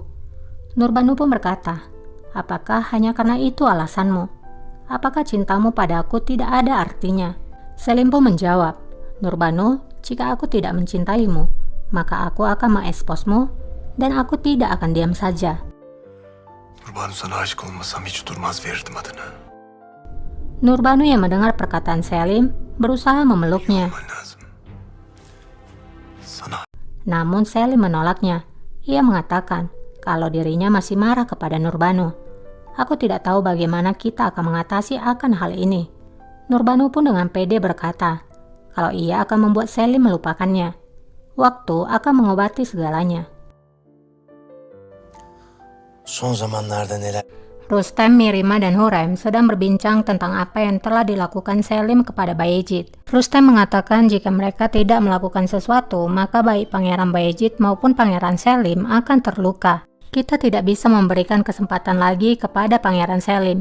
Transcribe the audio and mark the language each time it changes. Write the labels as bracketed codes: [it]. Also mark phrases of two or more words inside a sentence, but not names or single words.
[id] Nurbanu pun berkata, apakah hanya karena itu alasanmu? Apakah cintamu padaku tidak ada artinya? Selim pun menjawab, Nurbanu, jika aku tidak mencintaimu, maka aku akan mengeksposmu dan aku tidak akan diam saja. [tr] Nurbanu sana aşık olmasam hiç durmaz verirdim adını. [id] Nurbanu yang mendengar perkataan Selim berusaha memeluknya. [tr] Olman lazım. Sana [id] Namun Selim menolaknya. Ia mengatakan kalau dirinya masih marah kepada Nurbanu. Aku tidak tahu bagaimana kita akan mengatasi akan hal ini. Nurbanu pun dengan pede berkata, kalau ia akan membuat Selim melupakannya. Waktu akan mengobati segalanya. [tr] Son zamanlarda neler... [id] Rustem, Mirima, dan Hurrem sedang berbincang tentang apa yang telah dilakukan Selim kepada Bayezid. Rustem mengatakan jika mereka tidak melakukan sesuatu, maka baik Pangeran Bayezid maupun Pangeran Selim akan terluka. Kita tidak bisa memberikan kesempatan lagi kepada Pangeran Selim.